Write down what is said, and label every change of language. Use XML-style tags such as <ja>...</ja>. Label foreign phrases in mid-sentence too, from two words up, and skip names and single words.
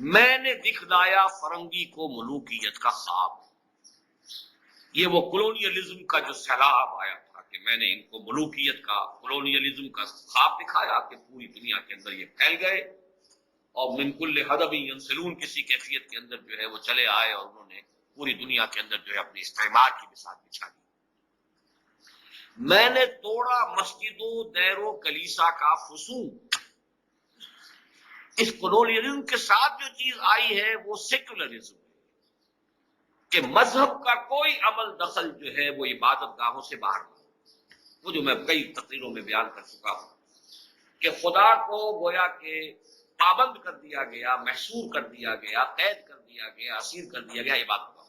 <ur>میں نے دکھلایا فرنگی کو ملوکیت کا خواب، یہ وہ کولونیلزم کا جو سیلاب آیا تھا کہ میں نے ان کو ملوکیت کا، کولونیلزم کا خواب دکھایا کہ پوری دنیا کے اندر یہ پھیل گئے، اور</ur> <ar>من کل حدب ینسلون،</ar> <ur>کسی کیفیت کے اندر جو ہے وہ چلے آئے، اور انہوں نے پوری دنیا کے اندر جو ہے اپنی استعمار کی بساط بچھا دی۔ میں نے توڑا مسجد و دیر و کلیسا کا فسون، اس کولونیلزم کے ساتھ جو چیز آئی ہے وہ سیکولرزم ہے کہ مذہب کا کوئی عمل دخل جو ہے وہ عبادت گاہوں سے باہر ہو. وہ جو میں کئی تقریروں میں بیان کر چکا ہوں کہ خدا کو گویا کہ پابند کر دیا گیا، محصور کر دیا گیا، قید کر دیا گیا، اسیر کر دیا گیا عبادت گاہوں.</ur>